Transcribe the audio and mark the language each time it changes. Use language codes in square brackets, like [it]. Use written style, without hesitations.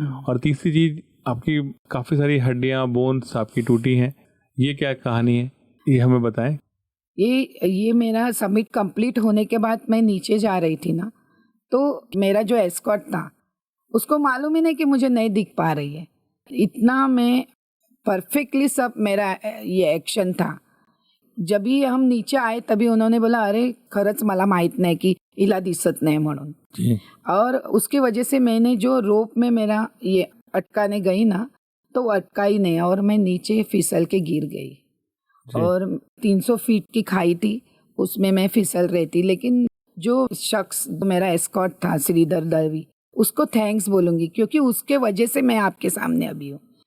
[hi] और तीसरी चीज़, आपकी काफ़ी सारी हड्डियाँ, बोन्स आपकी टूटी हैं, ये क्या कहानी है, ये हमें बताएं। ये मेरा समिट कंप्लीट होने के बाद मैं नीचे जा रही थी ना, तो मेरा जो एस्कॉर्ट था उसको मालूम ही नहीं कि मुझे नहीं दिख पा रही है। इतना मैं परफेक्टली सब मेरा ये एक्शन था। जब भी हम नीचे आए तभी उन्होंने बोला, [mr] अरे खरंच मला माहित नाही की हिला दिसत नाही म्हणून। [hi] और उसकी वजह से मैंने जो रोप में मेरा ये अटकाने गई ना, तो वो अटका ही नहीं और मैं नीचे फिसल के गिर गई। और 300 फीट की खाई थी, उसमें मैं फिसल रही थी। लेकिन जो शख्स मेरा एस्कॉर्ट था, श्रीधर दलवी, उसको थैंक्स बोलूँगी, क्योंकि उसके वजह से मैं आपके सामने अभी हूँ।